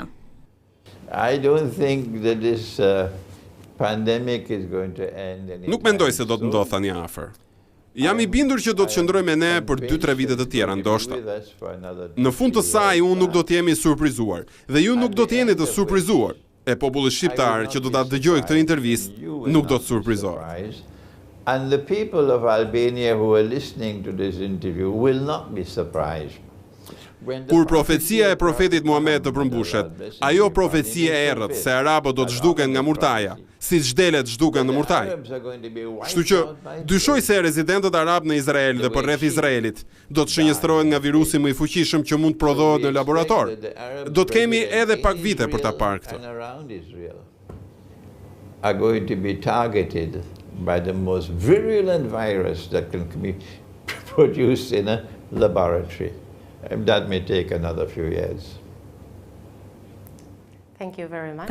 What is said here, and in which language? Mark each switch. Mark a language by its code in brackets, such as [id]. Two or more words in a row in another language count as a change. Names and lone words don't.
[en] I don't think that this pandemic is going to end anytime [sq] Nuk mendoj se do të ndodh tani afër. Jam i bindur që do të qëndroj me ne për 2-3 vite të tjera ndoshta. Në fund të saj unë nuk do të jemi surprizuar dhe ju nuk do të jeni të surprizuar. E populli shqiptar që do ta dëgjojë këtë intervistë nuk do të surprizohet. [en] And the people of Albania who are listening to this interview will not be surprised. [sq] Kur profecia e profetit Muhammed të përmbushet, ajo profecia e errët se arabët do të zhduken nga murtaja, si zhdelet zhduken në murtaj. Kështu që dyshoj se rezidentët arab në Izrael dhe përreth Izraelit do të shënjestrohen nga virusi më i fuqishëm që mund të prodhohet në laborator. Do të kemi edhe pak vite për ta parë këtë. [en] Are going to be targeted by the most virulent virus that can be produced in a laboratory. That may take another few years. Thank you very much. [sq] Faleminderit.